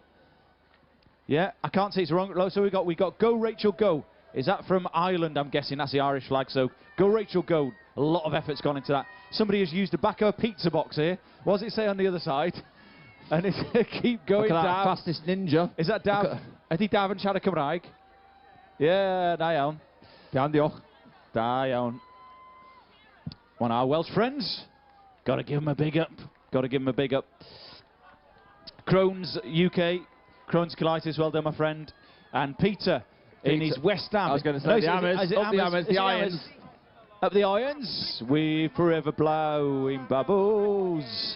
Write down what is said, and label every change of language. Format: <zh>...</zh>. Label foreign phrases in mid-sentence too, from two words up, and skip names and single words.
<en>Yeah, I can't see it's wrong. So we got Go Rachel Go. Is that from Ireland? I'm guessing that's the Irish flag. So Go Rachel Go. A lot of effort's gone into that. Somebody has used the back of a pizza box here. What does it say on the other side? And it's keep going down. Fastest ninja. Is that Dav?</en> <cy>Ydy Dav yn siarad Cymraeg? Yeah, da iawn. Iawn, diolch. Da iawn.</cy> <en>One of our Welsh friends. Got to give him a big up. Got to give him a big up. Crohn's UK. Crohn's colitis. Well done, my friend. And Peter in his West Ham. I was going to say the Hammers. The Irons. Up the irons, we forever blowing bubbles.</en>